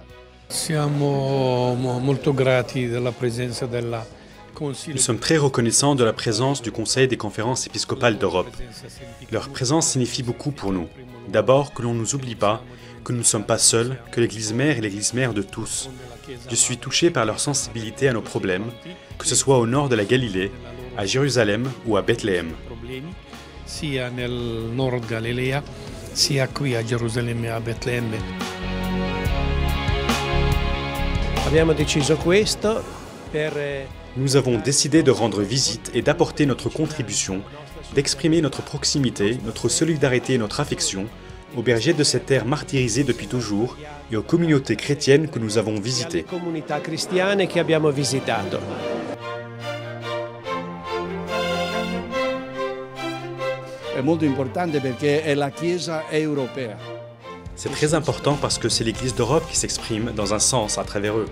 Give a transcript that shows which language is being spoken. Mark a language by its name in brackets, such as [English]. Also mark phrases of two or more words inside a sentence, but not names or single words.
[French] Nous sommes très reconnaissants de la présence du Conseil des conférences épiscopales d'Europe. Leur présence signifie beaucoup pour nous. D'abord, que l'on ne nous oublie pas, que nous ne sommes pas seuls, que l'Église mère est l'Église mère de tous. Je suis touché par leur sensibilité à nos problèmes, que ce soit au nord de la Galilée, à Jérusalem ou à Bethléem. [Italian] Sia nel nord Galilea, sia qui a Gerusalemme e a Betlemme. Abbiamo deciso questo per [French] Nous avons décidé de rendre visite et d'apporter notre contribution, d'exprimer notre proximité, notre solidarité et notre affection aux bergers de cette terre martyrisée depuis toujours et aux communautés chrétiennes que nous avons visitées. C'est très important parce que c'est l'Église d'Europe qui s'exprime dans un sens à travers eux.